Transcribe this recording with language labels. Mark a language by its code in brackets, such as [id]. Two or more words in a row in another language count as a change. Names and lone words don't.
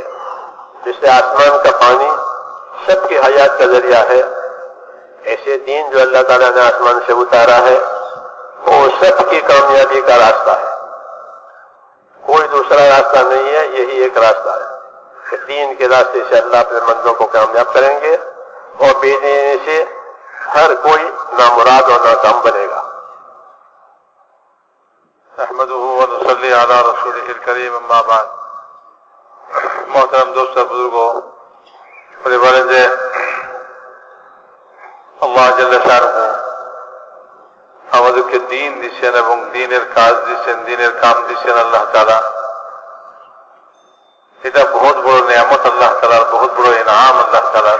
[ur] جیسے آسمان کا پانی سب کی حیات کا ذریعہ ہے، ایسے دین جو اللہ تعالیٰ نے آسمان سے اتارا ہے وہ سب کی کامیابی کا راستہ ہے، کوئی دوسرا راستہ نہیں ہے، یہی ایک راستہ ہے کہ دین کے راستے سے اللہ اپنے بندوں کو کامیاب کریں گے، اور بے دینی سے ہر کوئی نامراد اور ناکام بنے گا۔ [ar] نحمدہ ونصلی علی رسولہ الکریم، اما بعد۔ [ur] محترم دوست اور بزرگوں، پریوارن [bn] যে আল্লাহ [ar] جل شأنه [bn] আমাদেরকে দিন দিচ্ছেন এবং দিনের কাজ দিচ্ছেন, দিনের কাম দিচ্ছেন আল্লাহ তাআলা, এটা বহুত বড় নিয়ামত আল্লাহ তাআলার, বহুত বড় ইনাম আল্লাহ তাআলার।